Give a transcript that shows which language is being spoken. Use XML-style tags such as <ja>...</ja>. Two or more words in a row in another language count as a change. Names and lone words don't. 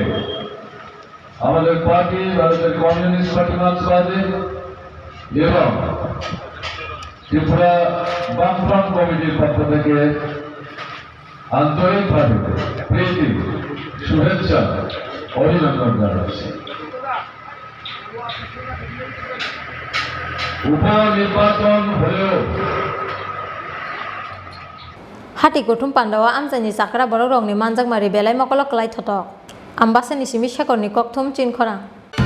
<bn>আমাদের পার্টি ভারতের কমিউনিস্ট পার্টি মার্ক্সবাদী এবং ত্রিপুরা বামফ্রন্ট কমিটির পক্ষ থেকে আন্তরিকভাবে প্রীতি শুভেচ্ছা অভিনন্দন জানাচ্ছি উপনির্বাচন হলেও</bn> <trp>hati kutum pandawa amjani sakra borok rokni manjakmari belai mokolok klai thotok ambasani simi shekorni kokthum chin khorang</trp>